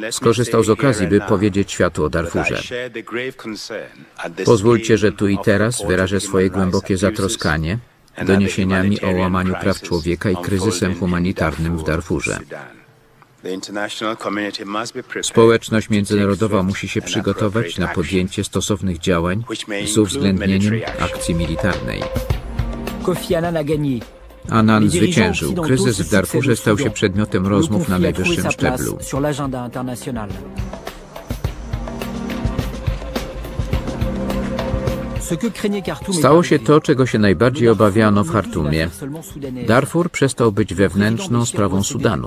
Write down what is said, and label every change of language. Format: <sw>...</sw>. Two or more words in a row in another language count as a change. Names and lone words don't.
<pl>skorzystał z okazji, by powiedzieć światu o Darfurze. Pozwólcie, że tu i teraz wyrażę swoje głębokie zatroskanie doniesieniami o łamaniu praw człowieka i kryzysem humanitarnym w Darfurze. Społeczność międzynarodowa musi się przygotować na podjęcie stosownych działań z uwzględnieniem akcji militarnej.</pl> <fr>Kofi Annan a gagné.</fr> <pl>Annan zwyciężył. Kryzys w Darfurze stał się przedmiotem rozmów na najwyższym szczeblu. Stało się to, czego się najbardziej obawiano w Chartumie. Darfur przestał być wewnętrzną sprawą Sudanu.</pl>